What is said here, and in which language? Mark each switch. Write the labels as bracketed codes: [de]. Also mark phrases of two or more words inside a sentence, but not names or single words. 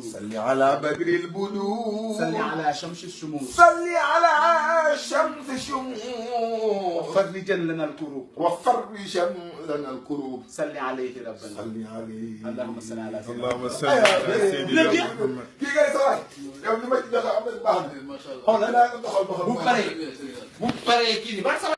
[ar] صل على بدر البدور صل على شمس الشموس صل على شمس الشموس فرجا لنا الكروب وفرجا لنا الكروب صل عليه ربنا صل عليه اللهم صل على سيدنا اللهم صل على سيدنا محمد. [wo] kii ngay sawaay yow li ma ci joxe am na baax na. xoolal naa nga doxal bu paree kii ni ba